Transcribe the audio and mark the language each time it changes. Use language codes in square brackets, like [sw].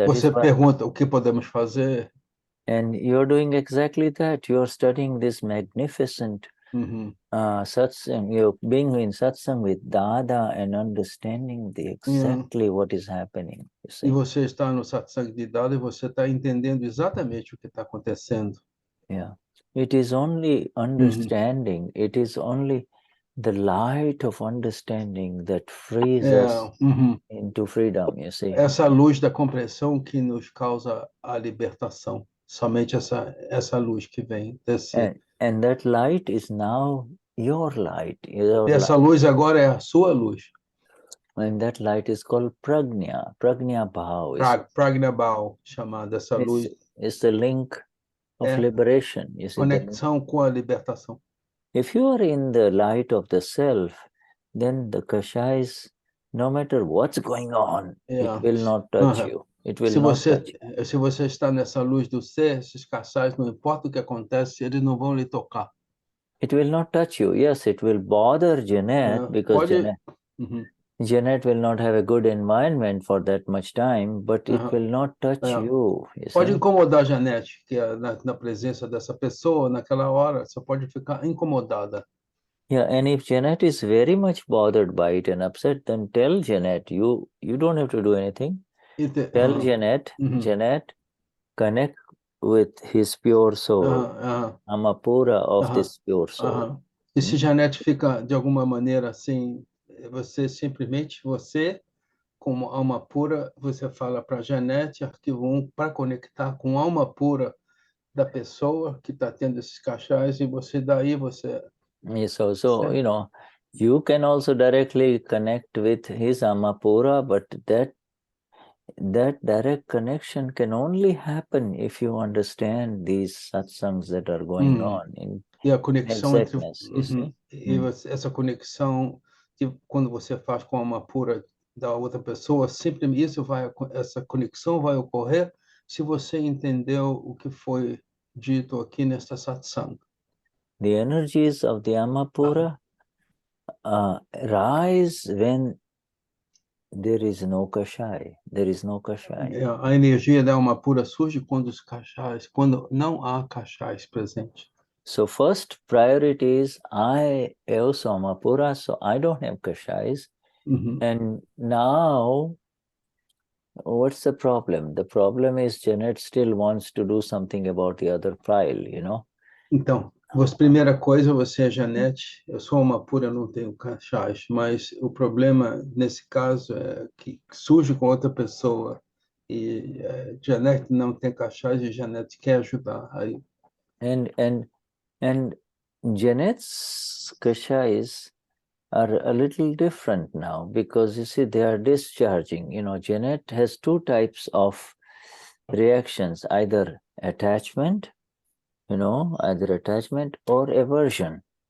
[pt] você pergunta o que podemos fazer, [en] and you're doing exactly that. You're studying this magnificent satsang. You're being in satsang with Dada and understanding exactly what is happening. You see? [pt] E você está no satsang de Dada e você está entendendo exatamente o que está acontecendo. [en] Yeah. It is only understanding. It is only the light of understanding that frees us into freedom, you see. [pt] Essa luz da compreensão que nos causa a libertação. Somente essa luz que vem desse. [en] And that light is now your light. [pt] Essa luz agora é a sua luz. [en] And that light is called prajna. Prajna bhav. [pt] Prajna bhav, chamada essa luz. [en] It's the link of liberation. You see, [pt] conexão com a libertação. [en] If you are in the light of the self, then the kashais, no matter what's going on, it will not touch you. It will not touch you. [pt] Se você está nessa luz do ser, esses kashais, não importa o que acontece, eles não vão lhe tocar. [en] It will not touch you. Yes, it will bother Janet because Janet will not have a good environment for that much time, but it will not touch you. [pt] Pode incomodar a Janete, que na presença dessa pessoa, naquela hora, você pode ficar incomodada. [en] Yeah, and if Janet is very much bothered by it and upset, then tell Janet, you don't have to do anything. Tell Janet, Janet, connect with his pure soul, Amapura of this pure soul. [pt] E se Janete fica de alguma maneira assim, você simplesmente, como alma pura, você fala para Janete, arquivo 1, para conectar com a alma pura da pessoa que está tendo esses kashais, e daí você... [en] So you know, you can also directly connect with his Amapura, but that direct connection can only happen if you understand these satsangs that are going on in [pt] a conexão [en] exactness, you see? [pt] Essa conexão que quando você faz com a alma pura da outra pessoa, simplesmente essa conexão vai ocorrer se você entendeu o que foi dito aqui nesta satsang. [en] The energies of the Amapura rise when there is no kashai. There is no kashai. [pt] A energia da alma pura surge quando não há kashais presentes. [en] So first priority is I also Amapura, so I don't have kashais. And now, what's the problem? The problem is Janet still wants to do something about the other pile, you know? [pt] Então, primeira coisa, você é Janete, eu sou uma pura, não tenho kashais, mas o problema nesse caso é que surge com outra pessoa e Janete não tem kashais e Janete quer ajudar aí. [en] And Janet's kashais are a little different now because you see they are discharging. You know, Janet has two types of reactions, either attachment, you know, either attachment or aversion.